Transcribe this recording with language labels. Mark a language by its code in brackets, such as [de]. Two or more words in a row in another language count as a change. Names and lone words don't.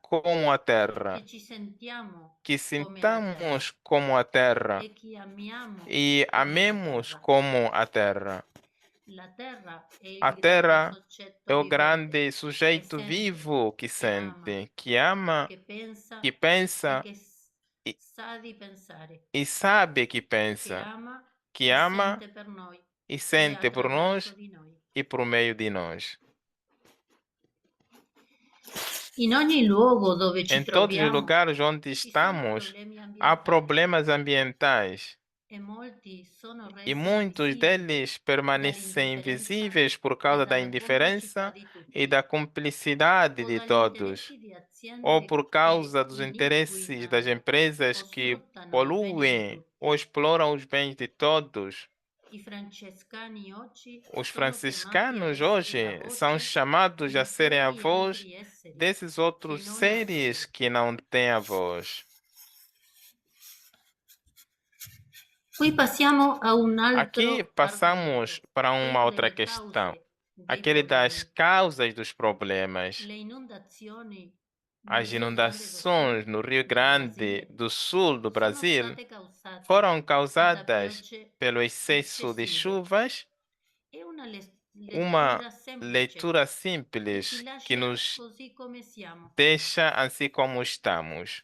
[pt] como a Terra, [it] che ci sentiamo [pt] que [it] come la terra [pt] sintamos como a Terra [it] e che amiamo [pt] e [it] come la [pt] amemos [it] terra. [pt] como a Terra. [it] La terra è il [pt] A [it] grande [pt] Terra [it] soggetto [pt] é o [it] vivente [pt] grande sujeito [it] che sente, [pt] vivo que sente, que ama, [it] che pensa [pt] que pensa [it] e che [pt] e, [it] sa di pensare, [pt] e sabe que [it] che [pt] pensa, [it] ama [pt] que [it] e [pt] ama [it] sente per noi [pt] e [it] e [pt] sente por [it] attraverso [pt] nós [it] di noi. [pt] e por meio de nós. [it] In ogni luogo dove ci [pt] Em todos os [it] troviamo [pt] lugares onde [it] ci sono [pt] estamos, [it] problemi [pt] há [it] ambientali [pt] problemas ambientais [it] e molti sono [pt] e [it] resi [pt] muitos [it] invisibili [pt] deles permanecem [it] dall'indifferenza [pt] invisíveis por [it] e [pt] causa da [it] dalla complicità [pt] indiferença [it] di tutti [pt] e da cumplicidade [it] o [pt] de [it] dagli [pt] todos, [it] interessi di [pt] ou [it] aziende [pt] por causa dos interesses das [it] inquinano [pt] empresas [it] o [pt] que [it] sfruttano i beni di [pt] poluem ou [it] tutti. [pt] exploram os bens de todos. [it] I francescani oggi [pt] Os [it] sono chiamati a [pt] franciscanos [it] essere la [pt] hoje são [it] voce [pt] chamados a [it] di [pt] serem a [it] quei [pt] voz [it] altri esseri [pt] desses [it] che [pt] outros [it] non [pt] seres [it] hanno. [pt] que não têm a voz. [it] Poi passiamo a un [pt] Aqui [it] altro [pt] passamos [it] argomento, [pt] para uma [it] quello [pt] outra [it] delle [pt] questão, [it] cause dei [pt] aquele das [it] problemi. [pt] causas dos problemas. [it] Le inondazioni [pt] As inundações no Rio Grande do Sul do Brasil foram causadas pelo excesso de chuvas. Uma leitura simples que nos deixa assim como estamos.